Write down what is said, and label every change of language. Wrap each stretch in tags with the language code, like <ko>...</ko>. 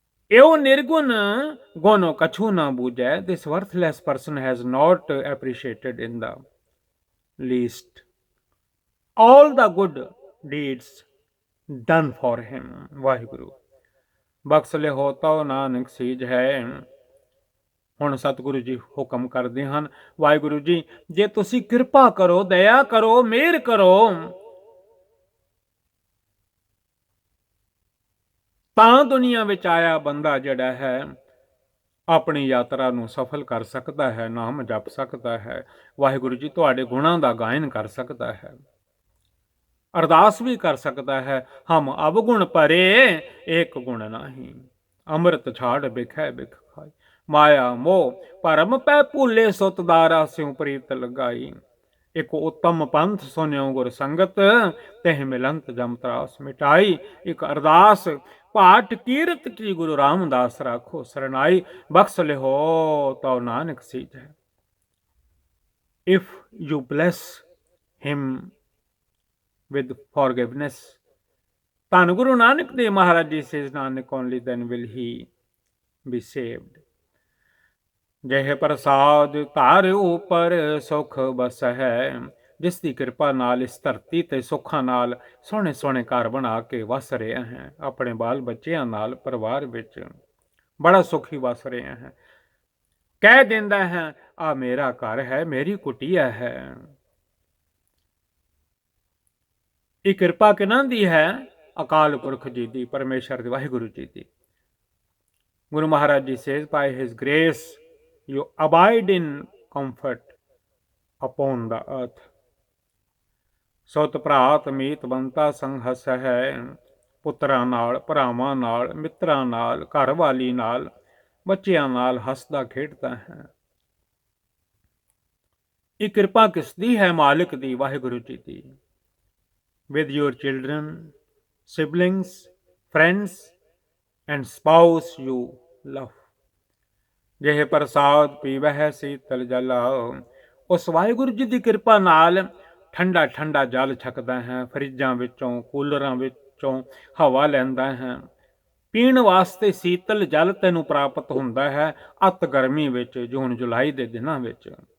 <pa>ਇਹੋ ਨਿਰਗੁਣ ਗੁਣ ਕਛੂ ਨ ਬੂਝੈ।</pa> <en>This worthless person has not appreciated in the least all the good deeds done for him.</en> <pa>Waheguru ਬਖਸ਼ ਲਿਓ ਤਉ ਨਾਨਕ ਸੀਜ ਹੈ। ਹੁਣ ਸਤਿਗੁਰੂ ਜੀ ਹੁਕਮ ਕਰਦੇ ਹਨ, ਵਾਹਿਗੁਰੂ ਜੀ ਜੇ ਤੁਸੀਂ ਕਿਰਪਾ ਕਰੋ, ਦਇਆ ਕਰੋ, ਮਿਹਰ ਕਰੋ, ਤਾਂ ਦੁਨੀਆ ਵਿੱਚ ਆਇਆ ਬੰਦਾ ਜਿਹੜਾ ਹੈ ਆਪਣੀ ਯਾਤਰਾ ਨੂੰ ਸਫਲ ਕਰ ਸਕਦਾ ਹੈ, ਨਾਮ ਜਪ ਸਕਦਾ ਹੈ, ਵਾਹਿਗੁਰੂ ਜੀ ਤੁਹਾਡੇ ਗੁਣਾਂ ਦਾ ਗਾਇਨ ਕਰ ਸਕਦਾ ਹੈ, ਅਰਦਾਸ ਵੀ ਕਰ ਸਕਦਾ ਹੈ। ਹਮ ਅਵਗੁਣ ਭਰੇ ਏਕ ਗੁਣ ਨਾਹੀ, ਅੰਮ੍ਰਿਤ ਛਾੜ ਬਿਖੈ ਬਿਖ ਖਾਈ, ਮਾਇਆ ਮੋਹ ਭਰਮ ਪੈ ਭੂਲੇ ਸੁਤ ਦਾਰਾ ਸਿਉ ਪ੍ਰੀਤ ਲਗਾਈ, ਇੱਕ ਉਤਮ ਪੰਥ ਸੁਨਿਓ ਗੁਰ ਸੰਗਤ ਤਹਿ ਮਿਲੰਤ ਜਮ ਤਰਾਸ ਮਿਟਾਈ। ਇੱਕ ਅਰਦਾਸ ਪਾਠ ਕੀਰਤ ਕੀ ਗੁਰੂ ਰਾਮਦਾਸ ਰਾਖੋ ਸਰਨਾਈ, ਬਖਸ਼ ਲਿਓ ਤਉ Nanak ਸੀਜੈ।</pa> <en>If you bless him with forgiveness, ਧੰਨ Guru Nanak Dev Maharaj ji says, Nanak only then will he be saved।</en> <pa>ਜਹ ਪ੍ਰਸਾਦ ਧਰ ਉਪਰ ਸੁਖ ਬਸ ਹੈ, ਜਿਸ ਦੀ ਕਿਰਪਾ ਨਾਲ ਇਸ ਧਰਤੀ ਤੇ ਸੁੱਖਾਂ ਨਾਲ ਸੋਹਣੇ ਸੋਹਣੇ ਘਰ ਬਣਾ ਕੇ ਵਸ ਰਹੇ ਹੈ, ਆਪਣੇ ਬਾਲ ਬੱਚਿਆਂ ਨਾਲ ਪਰਿਵਾਰ ਵਿੱਚ ਬੜਾ ਸੁਖੀ ਵਸ ਰਹੇ ਹੈ। ਕਹਿ ਦਿੰਦਾ ਹੈ ਆ ਮੇਰਾ ਘਰ ਹੈ, ਮੇਰੀ ਕੁਟੀਆ ਹੈ। ਇਹ ਕਿਰਪਾ ਕਿਹਨਾਂ ਦੀ ਹੈ? ਅਕਾਲ ਪੁਰਖ ਜੀ ਦੀ, ਪਰਮੇਸ਼ਰ ਦੀ, ਵਾਹਿਗੁਰੂ ਜੀ ਦੀ।</pa> <en>Guru Maharaj ji says, by his grace you abide in comfort upon the earth।</en> <pa>ਸੁਤ ਭਰਾਤ ਮੀਤ ਬੰਤਾ ਸੰਘਸ ਹੈ, ਪੁੱਤਰਾਂ ਨਾਲ, ਭਰਾਵਾਂ ਨਾਲ, ਮਿੱਤਰਾਂ ਨਾਲ, ਘਰ ਵਾਲੀ ਨਾਲ, ਬੱਚਿਆਂ ਨਾਲ ਹੱਸਦਾ ਖੇਡਦਾ ਹੈ। ਇਹ ਕਿਰਪਾ ਕਿਸ ਦੀ ਹੈ? ਮਾਲਿਕ ਦੀ, ਵਾਹਿਗੁਰੂ ਜੀ ਦੀ।</pa> <en>with your children, siblings, friends and spouse you love।</en> <pa>ਜਿਹੇ ਪ੍ਰਸਾਦ ਪੀਵਹਿ ਸੀਤਲ ਜਲ, ਉਸ ਵਾਹਿਗੁਰੂ ਜੀ ਦੀ ਕਿਰਪਾ ਨਾਲ ਠੰਡਾ ਠੰਡਾ ਜਲ ਛਕਦਾ ਹੈ, ਫਰਿੱਜਾਂ ਵਿੱਚੋਂ, ਕੂਲਰਾਂ ਵਿੱਚੋਂ ਹਵਾ ਲੈਂਦਾ ਹੈ, ਪੀਣ ਵਾਸਤੇ ਸੀਤਲ ਜਲ ਤੈਨੂੰ ਪ੍ਰਾਪਤ ਹੁੰਦਾ ਹੈ ਅਤ ਗਰਮੀ ਵਿੱਚ, ਜੂਨ ਜੁਲਾਈ ਦੇ ਦਿਨਾਂ ਵਿੱਚ।</pa>